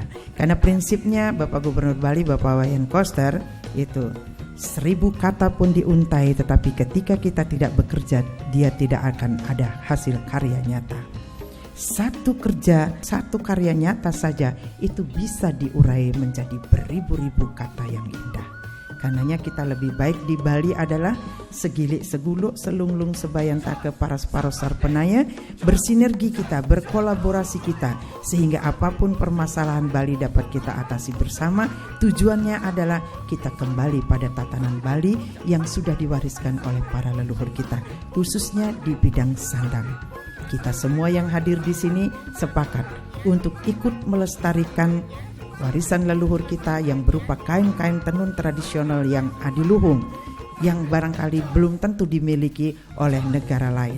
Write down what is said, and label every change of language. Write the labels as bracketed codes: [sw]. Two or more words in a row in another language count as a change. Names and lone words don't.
[id] Karena prinsipnya Bapak Gubernur Bali, Bapak Wayan Koster itu 1000 kata pun diuntai, tetapi ketika kita tidak bekerja, dia tidak akan ada hasil karya nyata. Satu karya nyata saja itu bisa diurai menjadi beribu-ribu kata yang indah. Karenanya kita lebih baik di Bali adalah [ban] segilik seguluk selunglung sebayan take paras parosar penaya, [id] bersinergi kita, berkolaborasi kita, sehingga apapun permasalahan Bali dapat kita atasi bersama. Tujuannya adalah kita kembali pada tatanan Bali yang sudah diwariskan oleh para leluhur kita, khususnya di bidang sandang. Kita semua yang hadir di sini sepakat untuk ikut melestarikan warisan leluhur kita yang berupa kain-kain tenun tradisional yang adiluhung, yang barangkali belum tentu dimiliki oleh negara lain.